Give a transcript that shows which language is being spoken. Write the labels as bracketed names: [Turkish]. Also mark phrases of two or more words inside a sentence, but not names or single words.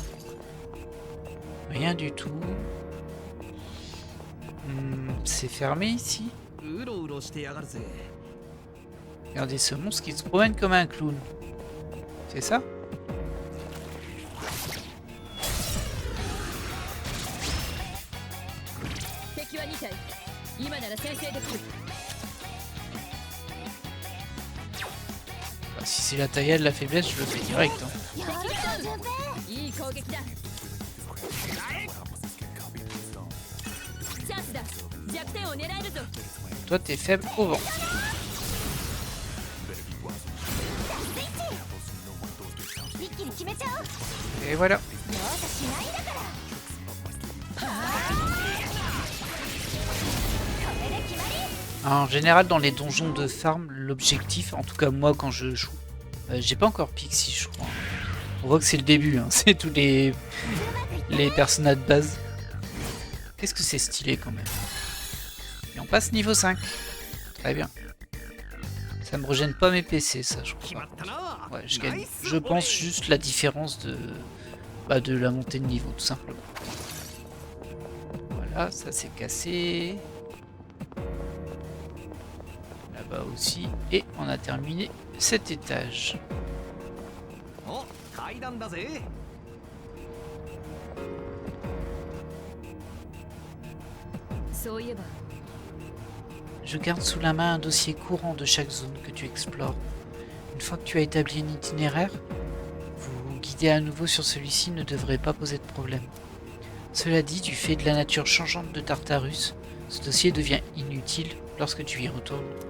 [French] Rien du tout. C'est fermé ici. [Japanese] うろうろしてやがるぜ。 [French] Regardez ce monstre qui se promène comme un clown. C'est ça? Bah, si c'est la taillade de la faiblesse, je le fais direct. Hein. [Japanese] やるじゃん順平。いい攻撃だ。チャンスだ。弱点を狙えるぞ。 [French] Toi, t'es faible au vent. [Japanese] 一気に決めちゃおう。 [French] Et voilà. [Japanese] 容赦しないんだから。これで決まり。 [French] En général, dans les donjons de farm, l'objectif, en tout cas moi quand je joue, j'ai pas encore Pixie, je crois. On voit que c'est le début, hein. C'est tous les personnages de base. Qu'est-ce que c'est stylé quand même. Et on passe niveau 5. Très bien. Ça me régène pas mes PC, ça, je 決 crois. [Japanese] まったな。 [French] Ouais, je gagne. [Japanese] ナイス [French] Je pense juste la différence de la montée de niveau, tout simplement. Voilà, ça c'est cassé. Là-bas aussi. Et on a terminé cet étage. [Japanese] お、階段だぜ。そういえば、 [French] Je garde sous la main un dossier courant de chaque zone que tu explores. Une fois que tu as établi un itinéraire, vous guider à nouveau sur celui-ci ne devrait pas poser de problème. Cela dit, du fait de la nature changeante de Tartarus, ce dossier devient inutile lorsque tu y retournes.